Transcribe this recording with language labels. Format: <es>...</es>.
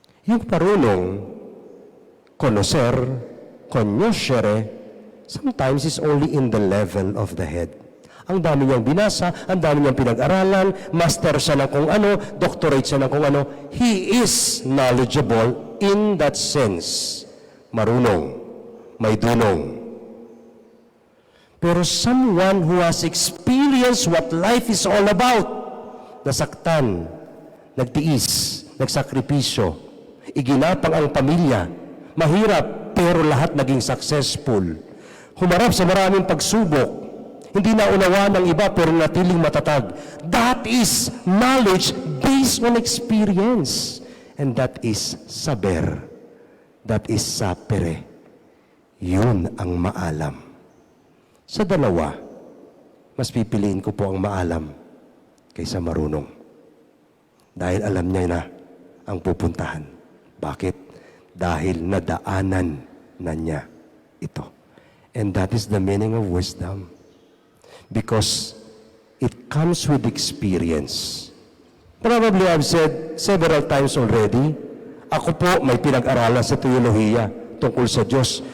<tl>Yung marunong,</tl> <en>conocer, cognoscere, sometimes is only in the level of the head.</en> <tl>Ang dami niyang binasa, ang dami niyang pinag-aralan, master siya ng kung ano, doctorate siya ng kung ano.</tl> <en>He is knowledgeable in that sense.</en> <tl>Marunong, may dunong. Pero</tl> <en>someone who has experienced what life is all about,</en> <tl>nasaktan, nagtiis, nagsakripisyo, iginapang ang pamilya, mahirap pero lahat naging successful, humarap sa maraming pagsubok, hindi naunawa ng iba pero natiling matatag.</tl> <en>That is knowledge based on experience. And that is saber. That is sapere.</en> <tl>Yun ang maalam. Sa dalawa, mas pipiliin ko po ang maalam kaysa marunong. Dahil alam niya na ang pupuntahan. Bakit? Dahil nadaanan na niya ito.</tl> <en>And that is the meaning of wisdom. Because it comes with experience. Probably I've said several times already,</en> <tl>ako po may pinag-aralan sa teolohiya tungkol sa Diyos.</tl>